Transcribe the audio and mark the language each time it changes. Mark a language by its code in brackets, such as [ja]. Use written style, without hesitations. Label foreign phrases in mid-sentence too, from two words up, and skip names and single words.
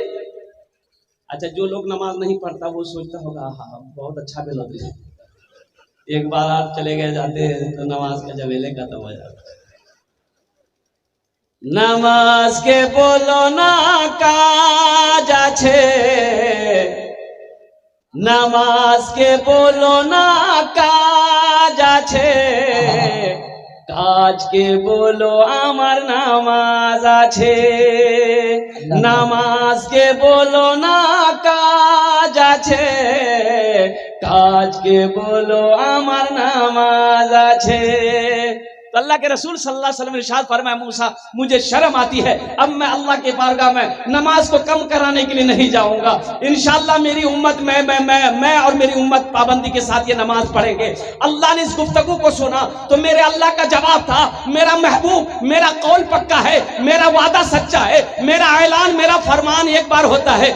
[ur] اچھا جو لوگ نماز نہیں پڑھتا وہ سوچتا ہوگا ہاں بہت اچھا بل ہوتے ہیں, 1 بار آپ چلے گئے جاتے ہیں تو نماز کا جمیلے ختم ہو جاتا ہے. [bn] নামাজ কে বলো না কাজ আছে, নামাজ কে বলো না কাজ আছে, কাজ কে বলো আমার নামাজ আছে. নামাজ কে বলো না কাজ আছে, কাজ কে বলো আমার নামাজ আছে. [ur] تو اللہ کے رسول صلی اللہ علیہ وسلم نے ارشاد فرمایا موسیٰ مجھے شرم آتی ہے, اب میں اللہ کے بارگاہ میں نماز کو کم کرانے کے لیے نہیں جاؤں گا. انشاءاللہ میری امت میں اور میری امت پابندی کے ساتھ یہ نماز پڑھیں گے. اللہ نے اس گفتگو کو سنا تو میرے اللہ کا جواب تھا میرا محبوب میرا قول پکا ہے, میرا وعدہ سچا ہے, میرا اعلان میرا فرمان ایک بار ہوتا ہے.